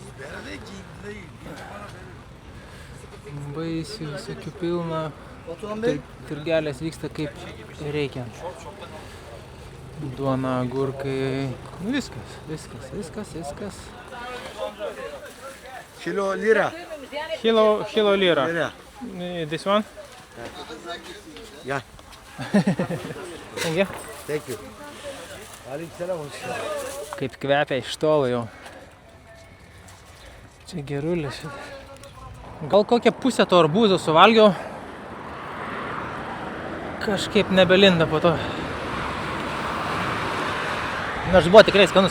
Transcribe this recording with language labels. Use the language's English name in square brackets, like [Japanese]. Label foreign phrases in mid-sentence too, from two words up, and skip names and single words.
[Lithuanian] Baisių visokių pilna. Turgelės vyksta kaip reikiant. Duona, agurkai. Viskas. [Turkish] Kilo lira. Kilo lira. [English] This one? Yeah. Thank you. Thank you. [Turkish] Aleykümselam. [Lithuanian] Kaip kvepia iš tolo jau. Čia gerulis. Gal kokią pusę to arbūzo suvalgiau. Kažkaip nebelinda po to. Nors buvo tikrai skanus.